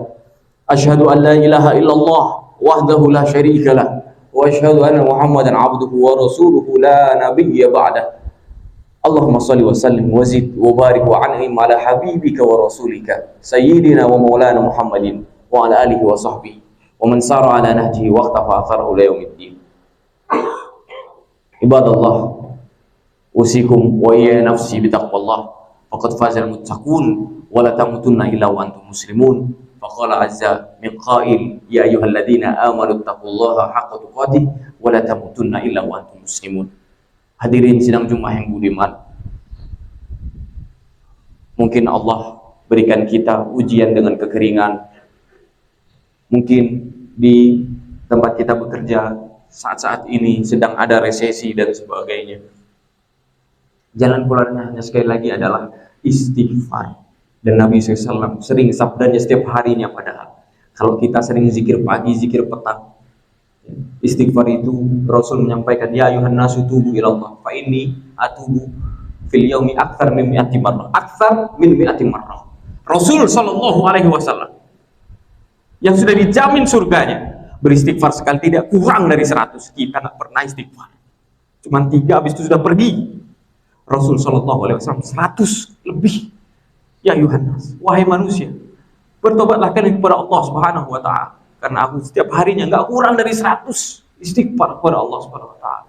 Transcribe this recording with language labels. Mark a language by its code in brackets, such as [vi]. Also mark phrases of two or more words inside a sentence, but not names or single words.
[ar] أشهد أن لا إله إلا الله وحده لا شريك له وأشهد أن محمدا عبده ورسوله لا نبي بعده. اللهم صل وسلم وزد وبارك وأنعم على حبيبك ورسولك سيدنا ومولانا محمد وعلى آله وصحبه ومن سار على نهجه واقتفى أثره إلى يوم الدين. عباد الله، أوصيكم وإيا نفسي بتقوى الله فقد فاز المتقون ولا تموتن إلا وأنتم مسلمون. فقال عز من قائل يا أيها الذين آمنوا اتقوا الله حق تقاته ولا تموتن إلا وأنتم مسلمون. [id] Hadirin sidang Jumat yang budiman, mungkin Allah berikan kita ujian dengan kekeringan. Mungkin di tempat kita bekerja saat-saat ini sedang ada resesi dan sebagainya. Jalan keluarnya hanya sekali lagi adalah istighfar. Dan Nabi SAW sering sabdanya setiap harinya, padahal kalau kita sering zikir pagi, zikir petang, istighfar itu Rasul menyampaikan, [ar] يا أيها الناس توبوا إلى الله فإني أتوب في اليوم أكثر من مائة مرة. أكثر من مائة مرة. [id] Rasul [ar] صلى الله عليه وسلم [id] yang sudah dijamin surganya beristighfar sekali tidak kurang dari 100. Kita tak pernah istighfar, cuman 3 habis itu sudah pergi. Rasul [ar] صلى الله عليه وسلم [id] 100 lebih. Ya Yohanes, wahai manusia, bertobatlah kalian kepada Allah [ar] سبحانه وتعالى, [id] karena aku setiap harinya enggak kurang dari 100 istighfar kepada Allah [ar] سبحانه وتعالى.